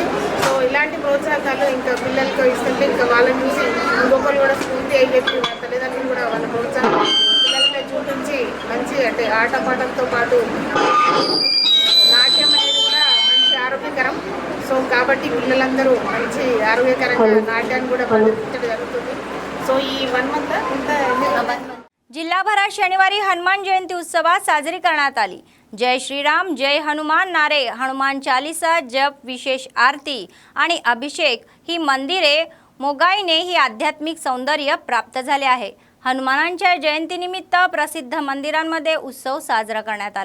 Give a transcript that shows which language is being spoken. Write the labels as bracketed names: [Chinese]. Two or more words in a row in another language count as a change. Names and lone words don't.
[Telugu] సో ఇలాంటి ప్రోత్సాహకాలు ఇంకా పిల్లలతో ఇస్తుంటే ఇంకా వాళ్ళని చూసి ఇంకొకరు కూడా స్ఫూర్తి అయి చెప్పి వాళ్ళ తల్లిదండ్రులు కూడా వాళ్ళ ప్రోత్సాహం పిల్లలపై చూపించి మంచి అంటే ఆటపాటలతో పాటు నాట్యం అనేది కూడా మంచి ఆరోగ్యకరం. సో కాబట్టి పిల్లలందరూ మంచి ఆరోగ్యకరంగా నాట్యాన్ని కూడా ప్రదర్శించడం జరుగుతుంది. సో ఈ 1 మంత్ [Marathi] जिल्हाभरात शनिवारी हनुमान जयंती उत्सवात साजरी करण्यात आली. जय श्रीराम जय हनुमान नारे, हनुमान चालीसा जप, विशेष आरती आणि अभिषेक ही मंदिरे मोगाईने ही आध्यात्मिक सौंदर्य प्राप्त झाले आहे। हनुमानांच्या जयंतीनिमित्त प्रसिद्ध मंदिरांमध्ये उत्सव साजरा करण्यात आला।